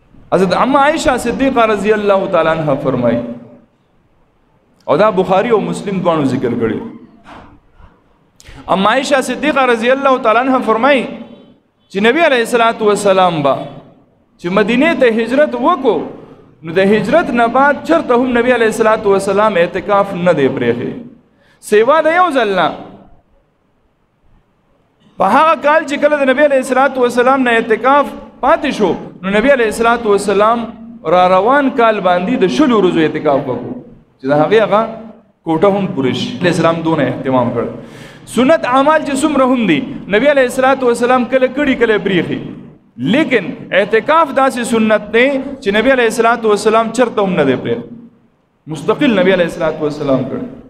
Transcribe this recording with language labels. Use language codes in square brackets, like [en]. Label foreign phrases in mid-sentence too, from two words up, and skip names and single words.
[ps] حضرت ام عائشہ صدیقہ [ar] رضی اللہ تعالی عنہ [ps] فرمائی او دا بخاری او مسلم دواړو ذکر کړي ام عائشہ صدیقہ رضی اللہ تعالی عنہ فرمائی چې نبی [ar] علیہ الصلوۃ والسلام [ps] با چې مدینه ته هجرت وکړو نو د هجرت نه بعد چرته هم نبی [ar] علیہ الصلوۃ والسلام [ps] اعتکاف نه دی پرېږي سیوا د یو ځل نه په هغه کال چې کله د نبی [ar] علیہ الصلوۃ والسلام [ps] نه اعتکاف پاتې شو نو نبی [ar] علیہ الصلوۃ والسلام [ps] را روان کال باندې د شلو ورځو اعتکاف وکړو چې دا هغه کوټه هم پوره شي اسلام دونه اهتمام کړ سنت اعمال چې څومره هم دي نبی [ar] علیہ الصلوۃ والسلام [ps] کله کړي کله بریخي لیکن اعتکاف داسې سنت دی چې نبی [ar] علیہ الصلوۃ والسلام [ps] چرته هم نه دی پرې مستقل نبی [ar] علیہ الصلوۃ والسلام [ps] کړ